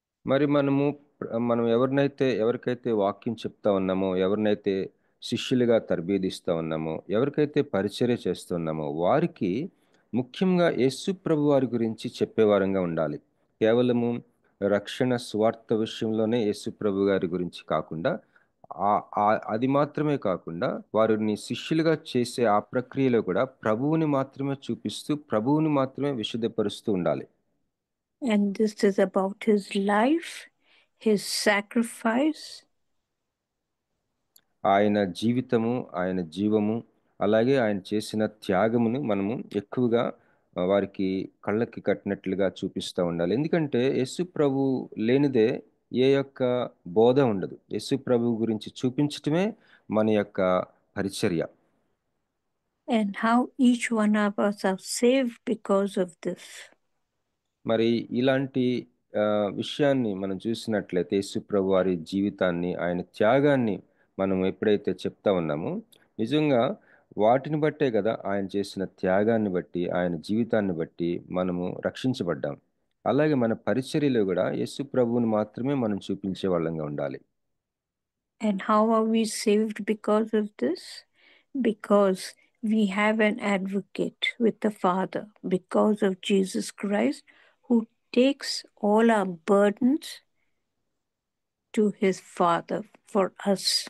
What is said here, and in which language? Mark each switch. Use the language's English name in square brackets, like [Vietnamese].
[Telugu] మరి మనం ఎవరికైతే వాక్యం చెప్తా ఉన్నామో, ఎవరినైతే శిష్యులుగా తర్బీదిస్తా ఉన్నామో, ఎవరికైతే పరిచర్య చేస్తున్నామో వారికి ముఖ్యంగా యేసు ప్రభు వారి గురించి చెప్పేవారంగా ఉండాలి. కేవలము రక్షణ స్వార్థ విషయంలోనే యేసు ప్రభు గారి గురించి కాకుండా, అది మాత్రమే కాకుండా వారిని శిష్యులుగా చేసే ఆ ప్రక్రియలో కూడా ప్రభువుని మాత్రమే చూపిస్తూ, ప్రభువుని మాత్రమే విశుద్ధపరుస్తూ ఉండాలి. [English] And this is about his life, his sacrifice, [Telugu] ఆయన జీవితము, ఆయన జీవము, అలాగే ఆయన చేసిన త్యాగమును మనము ఎక్కువగా వారికి కళ్ళకి కట్టినట్లుగా చూపిస్తూ ఉండాలి. ఎందుకంటే యేసు ప్రభు లేనిదే ఏ యొక్క బోధ ఉండదు. యేసు ప్రభు గురించి చూపించటమే మన యొక్క పరిచర్య. [English] and how each one of us are saved because of this. [Telugu] మరి ఇలాంటి విషయాన్ని మనం చూసినట్లయితే యేసు ప్రభు వారి జీవితాన్ని, ఆయన త్యాగాన్ని మనం ఎప్పుడైతే చెప్తా ఉన్నామో, నిజంగా వాటిని బట్టే కదా, ఆయన చేసిన త్యాగాన్ని బట్టి, ఆయన జీవితాన్ని బట్టి మనము రక్షించబడ్డాం. అలాగే మన పరిచర్యలో కూడా యేసు ప్రభువుని మాత్రమే మనం చూపించే వాళ్ళంగా ఉండాలి. [English] And how are we saved because of this? Because we have an advocate with the Father, because of Jesus Christ, who takes all our burdens to his Father for us.